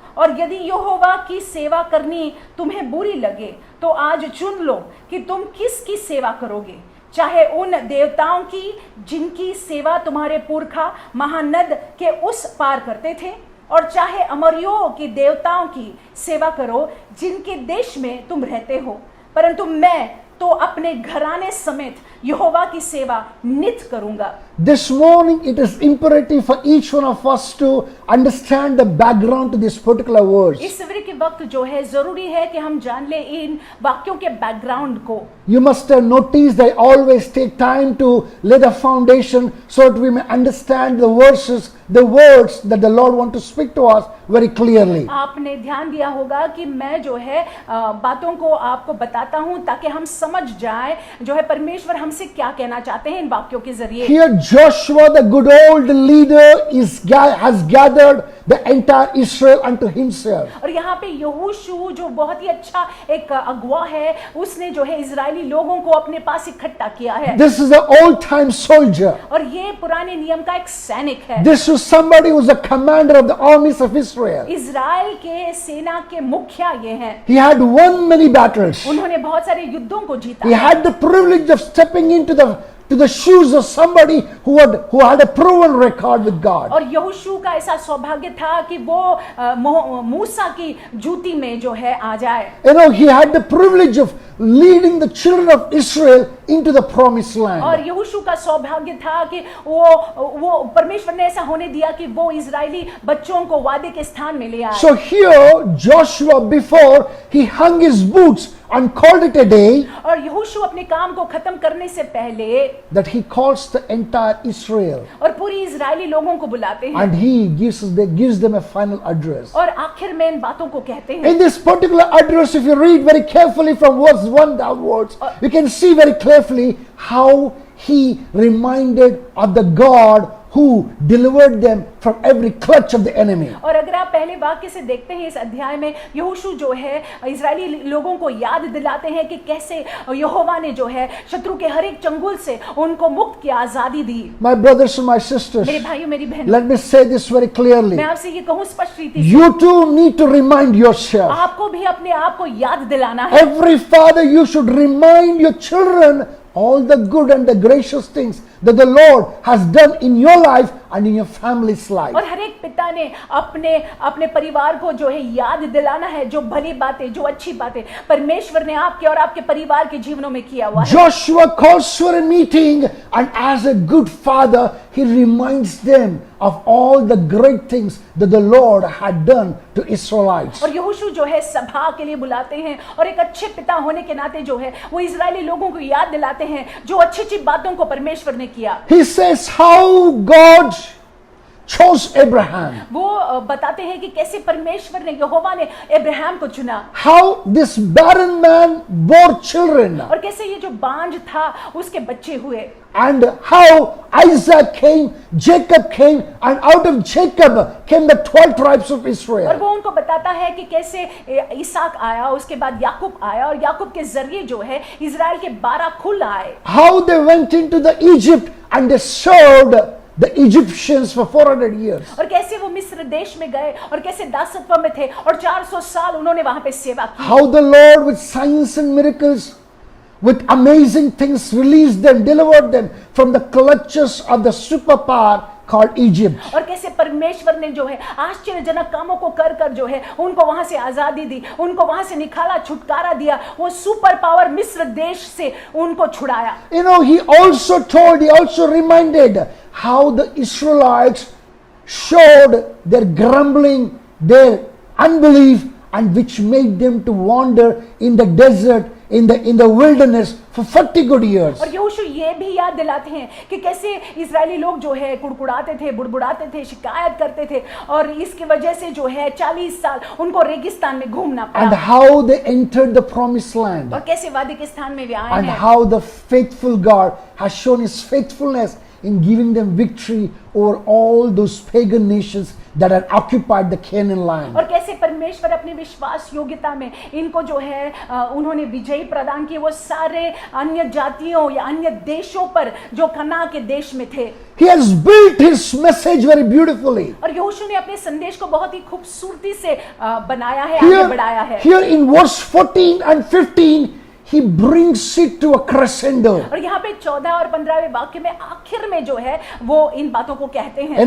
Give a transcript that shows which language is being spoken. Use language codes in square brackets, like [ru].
[hi] और यदि यहोवा की सेवा करनी तुम्हें बुरी लगे, तो आज चुन लो कि तुम किसकी सेवा करोगे, चाहे उन देवताओं की जिनकी सेवा तुम्हारे पुरखा महानद के उस पार करते थे, और चाहे अमरियों की देवताओं की सेवा करो जिनके देश में तुम रहते हो। परंतु मैं तो अपने घराने समेत यहोवा की सेवा नित करूंगा। [en] This morning it is imperative for each one of us to understand the background to this particular verse. [hi] इस सवेरे के वक्त जो है जरूरी है कि हम जान ले इन वाक्यों के बैकग्राउंड को। [en] You must have noticed that I always take time to lay the foundation so that we may understand the verses, the words that the Lord wants to speak to us very clearly. [hi] आपने ध्यान दिया होगा कि मैं जो है बातों को आपको बताता हूं ताकि हम समझ जाएं जो है परमेश्वर हमसे क्या कहना चाहते हैं इन वाक्यों के जरिए। [en] Here Joshua, the good old leader, has gathered the entire Israel unto himself. [hi] और यहाँ पे यहोशू जो बहुत ही अच्छा एक अगुवा है, उसने जो है इजरायली लोगों को अपने पास इकट्ठा किया है। [en] This is an old-time soldier. [hi] और ये पुराने नियम का एक सैनिक है। [en] This was somebody who was the commander of the armies of Israel. [hi] Israel के सेना के मुखिया ये हैं। [en] He had won many battles. [hi] उन्होंने बहुत सारे युद्धों को जीता। [en] He had the privilege of stepping into the shoes of somebody who had a proven record with God. [hi] और यहोशू का ऐसा सौभाग्य था कि वो मूसा की जूती में जो है आ जाए। [en] You know, he had the privilege of leading the children of Israel into the promised land. [hi] और यहोशू का सौभाग्य था कि वो परमेश्वर ने ऐसा होने दिया कि वो इजरायली बच्चों को वादे के स्थान में ले आए। [en] So here Joshua, before he hung his boots and called it a day, [hi] और यहोशू अपने काम को खत्म करने से पहले [en] that he calls the entire Israel [hi] और पूरी इजरायली लोगों को बुलाते हैं, [en] and he gives them a final address. [hi] और आखिर में इन बातों को कहते हैं। [en] In this particular address, if you read very carefully from verse 1 downwards, you can see very clearly how he reminded of the God who delivered them from every clutch of the enemy. [hi] और अगर आप पहले वाक्य से देखते हैं इस अध्याय में, यहोशू जो है इजरायली लोगों को याद दिलाते हैं कि कैसे यहोवा ने जो है शत्रु के हर एक चंगुल से उनको मुक्त की आजादी दी। [en] My brothers and my sisters, [hi] मेरे भाइयों मेरी बहनों, [en] let me say this very clearly. [hi] मैं आपसे ये कहूँ स्पष्ट रीति से, [en] You too need to remind yourself. [hi] आपको भी अपने आप को याद दिलाना है। [en] Every father, you should remind your children all the good and the gracious things that the Lord has done in your life and in your family's life. [hi] और हर एक पिता ने अपने परिवार को जो है याद दिलाना है जो भली बातें, जो अच्छी बातें परमेश्वर ने आपके और आपके परिवार के जीवनों में किया हुआ है। [en] Joshua calls for a meeting, and as a good father, he reminds them of all the great things that the Lord had done to Israelites. [hi] और यहोशू जो है सभा के लिए बुलाते हैं, और एक अच्छे पिता होने के नाते जो है वो इजरायली लोगों को याद दिलाते हैं जो अच्छी अच्छी बातों को परमेश्वर ने किया। [en] He says how God chose Abraham. [hi] वो बताते हैं कि कैसे परमेश्वर ने, यहोवा ने अब्राहम को चुना, [en] How this barren man bore children, [hi] और कैसे ये जो बांझ था उसके बच्चे हुए, [en] and how Isaac came, Jacob came, and out of Jacob came the 12 tribes of [hi] और [en] Israel. [hi] वो उनको बताता है कि कैसे इसहाक आया, उसके बाद याकूब आया, और याकूब के जरिए जो है इजराइल के 12 कुल आए। [en] How they went into the Egypt and they served the Egyptians for 400 years. [hi] और कैसे वो मिस्र देश में गए और कैसे दासत्व में थे और 400 साल उन्होंने वहां पे सेवा की। [en] How the Lord with signs and miracles, with amazing things, released them, delivered them from the clutches of the super power called Egypt. [hi] और कैसे परमेश्वर ने जो है आश्चर्यजनक कामों को कर कर जो है उनको वहां से आजादी दी, उनको वहां से निकाला, छुटकारा दिया, वो सुपर पावर मिस्र देश से उनको छुड़ाया। [en] You know, he also reminded how the Israelites showed their grumbling, their unbelief, and which made them to wander in the desert, in the wilderness for 40 good years. [hi] और यहोशू ये भी याद दिलाते हैं कि कैसे इजरायली लोग जो है कुड़कुड़ाते थे, बुड़बुड़ाते थे, शिकायत करते थे और इसकी वजह से जो है 40 साल उनको रेगिस्तान में घूमना [en] And [hi] पड़ा। [en] how they entered the promised land. [hi] और कैसे वादे के स्थान में वे आए [en] And [hi] हैं। [en] how the faithful God has shown his faithfulness in giving them victory over all those pagan nations that had occupied the Canaan land. [hi] और कैसे परमेश्वर अपनी विश्वास योग्यता में इनको जो है उन्होंने विजयी प्रदान किए वो सारे अन्य जातियों या अन्य देशों पर जो कनान के देश में थे। [en] He has built his message very beautifully. [hi] और यहोशू ने अपने संदेश को बहुत ही खूबसूरती से बनाया है, आगे बढ़ाया है। [en] Here in verse 14 and 15, he brings it to a crescendo. [hi] और यहाँ पे 14 और 15वें वाक्य में आखिर में जो है वो इन बातों को कहते हैं।